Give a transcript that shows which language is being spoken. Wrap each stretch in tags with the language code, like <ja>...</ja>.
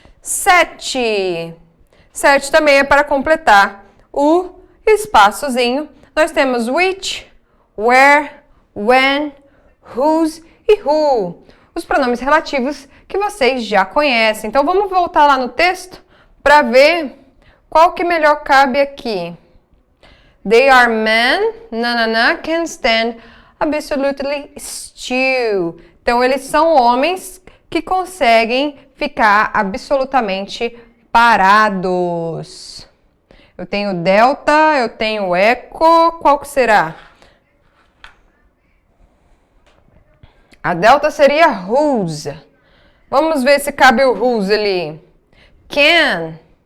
<pt>7. 7 também é para completar o espaçozinho. Nós temos which, where, when, whose e who. Os pronomes relativos que vocês já conhecem. Então, vamos voltar lá no texto para ver qual que melhor cabe aqui.</pt> <en>They are men, can stand absolutely still.</en> <pt>Então, eles são homens que conseguem ficar absolutamente parados. Eu tenho delta, eu tenho eco, qual que será? A delta seria whose. Vamos ver se cabe o whose ali. Can.</pt>